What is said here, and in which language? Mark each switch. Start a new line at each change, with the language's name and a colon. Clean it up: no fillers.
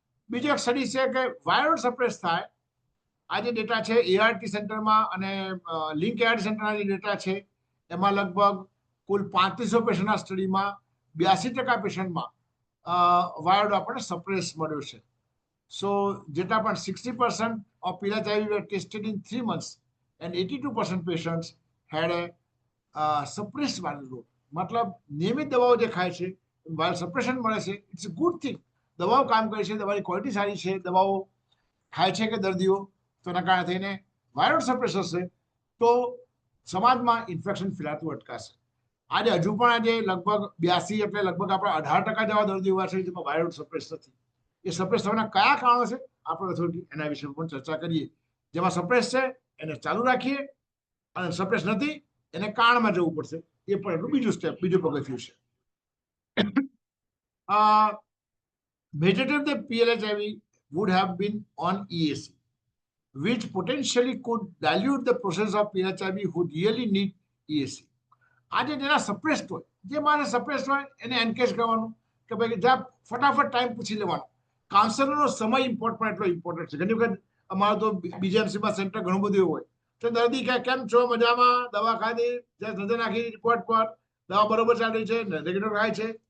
Gujarati: બીજો એક સ્ટડી છે કે વાયરલ સપ્રેસ થાય. આ જે ડેટા છે ART સેન્ટરમાં અને લિંક ART સેન્ટરના જે ડેટા છે એમાં લગભગ કુલ 3500 પેશન્ટના સ્ટડીમાં 82% પેશન્ટમાં વાયરલ આપણને સપ્રેસ મળ્યો છે. સો જેટલા પણ
English: 60% of PLHIV were tested in 3 months and 82% patients had a suppressed viral load.
Gujarati: મતલબ નિયમિત દવાઓ જે ખાય છે વાયરલ સપ્રેશન મળે છે,
English: It's a good thing.
Gujarati: દવાઓ કામ કરે છે, દવાની ક્વોલિટી સારી છે, દવાઓ ખાય છે કે દર્દીઓ તો એના કારણે થઈને વાયરલ સપ્રેસ હશે તો સમાજમાં ઇન્ફેક્શન ફેલાતું અટકાશે. આજે હજુ પણ આજે લગભગ 82 એટલે લગભગ આપણે 18% જેવા દર્દીઓ એવા છે જેમાં વાયરલ સપ્રેસ નથી. એ સપ્રેસ થવાના કયા કારણો છે આપણે થોડી એના વિશે પણ ચર્ચા કરીએ. જેમાં સપ્રેસ છે એને ચાલુ રાખીએ અને સપ્રેસ નથી એને કારણમાં જવું પડશે. એ પણ એટલું બીજું સ્ટેપ, બીજું પગથિયું છે.
English: Majority of the PLHIV would have been on EAC, which potentially could dilute the process of PLHIV who really need EAC.
Gujarati: આજે જેના સપ્રેસ્ડ હોય, જે મારે સપ્રેસ્ડ હોય એને એન્કેજ કરવાનું કે ભાઈ જ્યાં ફટાફટ ટાઈમ પૂછી લેવાનો. કાઉન્સલરનો સમય ઇમ્પોર્ટન્ટ એટલો ઇમ્પોર્ટન્ટ છે. ઘણી વખત અમારું તો BJMCમાં સેન્ટર ઘણું બધું હોય તો દર્દી કહે કેમ છો, મજામાં, દવા ખાધી, નજર નાખી રિપોર્ટ પર, દવા બરોબર ચાલી છે, રેગ્યુલર ખાય છે.